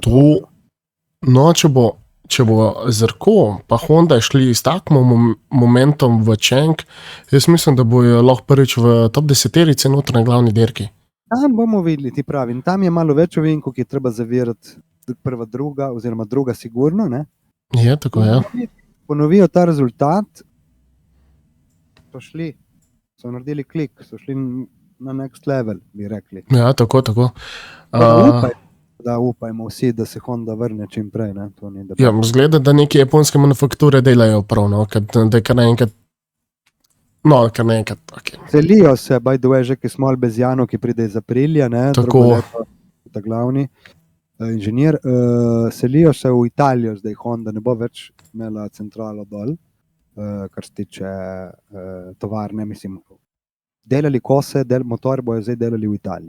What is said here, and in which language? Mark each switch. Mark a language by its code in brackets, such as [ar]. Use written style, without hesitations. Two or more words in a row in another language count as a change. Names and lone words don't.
[sl] No, če bo Žirko pa Honda šli s takim momentom v Chang, jaz mislim, da bojo lahko prvič v top 10 noter na glavni dirki. Tam bomo videli, ti pravim. Tam je malo več ovinkov, ki je treba zavirati prva, druga, oziroma druga sigurno, ne? Je, tako je. Ponovijo ta rezultat, so naredili klik, so šli na [en] next level, [sl] bi rekli. Ja, tako. Upajmo vsi, da se Honda vrne čim prej. Ne? Ja, zgleda, da neke japonske manufakture delajo prav, no, da je kar naenkrat. Okay. Selijo se, [en] by the way, [sl] že ki smo Albezjano, ki pride iz Aprilija, ne? Tako. Ta glavni inženir, selijo se v Italijo, zdaj Honda ne bo več imela centralo dol, kar se tiče tovarne, mislim, delali kose, motor bojo zdaj delali v Italiji.